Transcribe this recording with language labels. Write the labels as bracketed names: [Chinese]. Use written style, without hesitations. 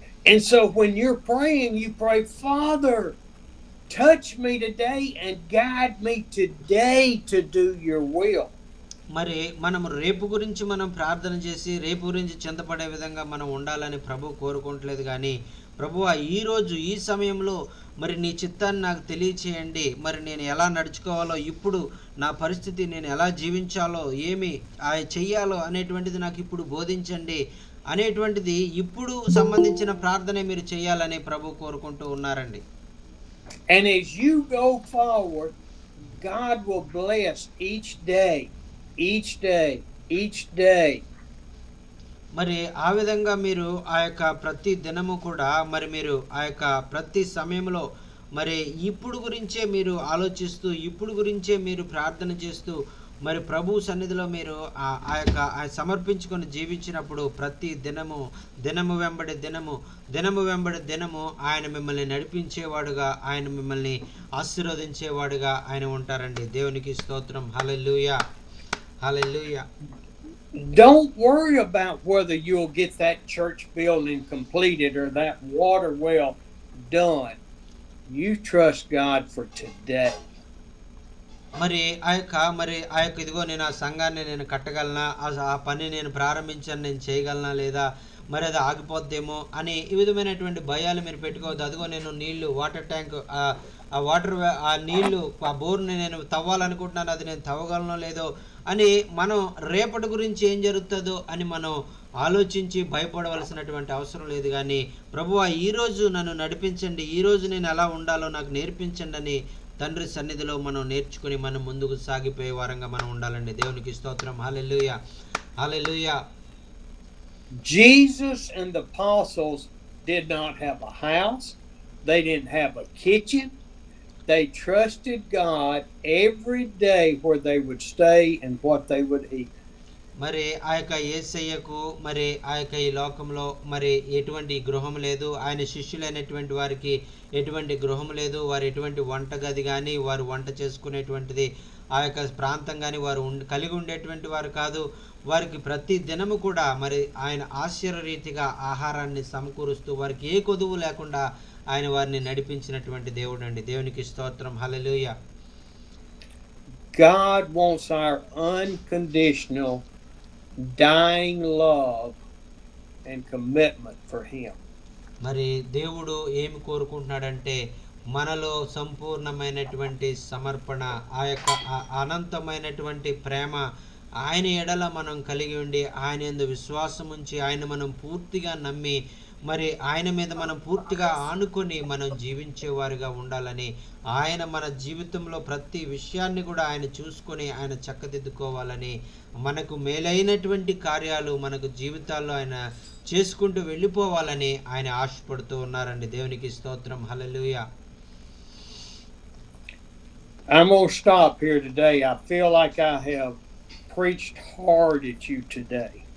[English] And so when you're praying, you pray, Father, touch me today and guide me today to do your will. [Telugu] మరి మనం రేపు గురించి మనం ప్రార్థన చేసి రేపు గురించి చింతపడే విధంగా మనం ఉండాలని ప్రభు కోరుకోవట్లేదు కానీ, ప్రభువా ఈరోజు ఈ సమయంలో మరి నీ చిత్తాన్ని నాకు తెలియచేయండి, మరి నేను ఎలా నడుచుకోవాలో, ఇప్పుడు నా పరిస్థితి నేను ఎలా జీవించాలో, ఏమి చెయ్యాలో అనేటువంటిది నాకు ఇప్పుడు బోధించండి అనేటువంటిది ఇప్పుడు సంబంధించిన ప్రార్థనే మీరు చేయాలని ప్రభు కోరుకుంటూ ఉన్నారండి. [English] And as you go forward, God will bless each day, each day, each day. [Telugu] మరి ఆ విధంగా మీరు ఆ యొక్క ప్రతి దినము కూడా మరి మీరు ఆ యొక్క ప్రతి సమయంలో మరి ఇప్పుడు గురించే మీరు ఆలోచిస్తూ ఇప్పుడు గురించే మీరు ప్రార్థన చేస్తూ మరి ప్రభు సన్నిధిలో మీరు ఆ యొక్క సమర్పించుకొని జీవించినప్పుడు ప్రతి దినము దినము వెంబడి దినము దినము వెంబడి దినము ఆయన మిమ్మల్ని నడిపించేవాడుగా ఆయన మిమ్మల్ని ఆశీర్వదించేవాడుగా ఆయన ఉంటారండి. దేవునికి స్తోత్రం. హల్లెలూయా, హల్లెలూయా. [English] Don't worry about whether you'll get that church building completed or that water well done. You trust God for today. [Telugu] మరి ఆ యొక్క ఇదిగో నేను ఆ సంఘాన్ని నేను కట్టగలనా, ఆ పని నేను ప్రారంభించాను, నేను చేయగలనా, లేదా మరి అది ఆగిపోద్దేమో అని ఈ విధమైనటువంటి భయాలు మీరు పెట్టుకోవద్దు. అదిగో నేను నీళ్లు వాటర్ ట్యాంక్ ఆ వాటర్ ఆ నీళ్లు ఆ బోర్ని నేను తవ్వాలనుకుంటున్నాను, అది నేను తవ్వగలనో లేదో అని మనం రేపటి గురించి ఏం జరుగుతుందో అని మనం ఆలోచించి భయపడవలసినటువంటి అవసరం లేదు. కానీ ప్రభువా ఈరోజు నన్ను నడిపించండి, ఈరోజు నేను ఎలా ఉండాలో నాకు నేర్పించండి అని తండ్రి సన్నిధిలో మనం నేర్చుకుని మనం ముందుకు సాగిపోయే వారంగా మనం ఉండాలండి. దేవునికి స్తోత్రం. హల్లెలూయా, హల్లెలూయా. [English] Jesus and the apostles did not have a house. They didn't have a kitchen. They trusted God every day where they would stay and what they would eat. [Telugu] మరి ఆ యొక్క యేసయ్యకు మరి ఆ యొక్క ఈ లోకంలో మరి ఎటువంటి గృహం లేదు. ఆయన శిష్యులైనటువంటి వారికి ఎటువంటి గృహం లేదు. వారు ఎటువంటి వంటగది కానీ వారు వంట చేసుకునేటువంటిది ఆ యొక్క ప్రాంతం కానీ వారు కలిగి ఉండేటువంటి వారు కాదు. వారికి ప్రతి దినము కూడా మరి ఆయన ఆశ్చర్యరీతిగా ఆహారాన్ని సమకూరుస్తూ వారికి ఏ కొదువు లేకుండా ఆయన వారిని నడిపించినటువంటి దేవుడు అండి. దేవునికి స్తోత్రం. హల్లెలూయా. [English] God wants our unconditional dying love and commitment for him. [Telugu] మరి దేవుడు ఏమి కోరుకుంటున్నాడంటే మనలో సంపూర్ణమైనటువంటి సమర్పణ, ఆ యొక్క అనంతమైనటువంటి ప్రేమ ఆయన ఎడల మనం కలిగి ఉండి ఆయన యందు విశ్వాసం ఉంచి ఆయన మనం పూర్తిగా నమ్మి మరి ఆయన మీద మనం పూర్తిగా ఆనుకొని మనం జీవించేవారుగా ఉండాలని, ఆయన మన జీవితంలో ప్రతి విషయాన్ని కూడా ఆయన చూసుకొని ఆయన చక్కదిద్దుకోవాలని, మనకు మేలైనటువంటి కార్యాలు మనకు జీవితాల్లో ఆయన చేసుకుంటూ వెళ్ళిపోవాలని ఆయన ఆశపడుతూ ఉన్నారండి. దేవునికి స్తోత్రం. హల్లెలూయా. [English] I'm going to stop here today. I feel like I have preached hard at you today.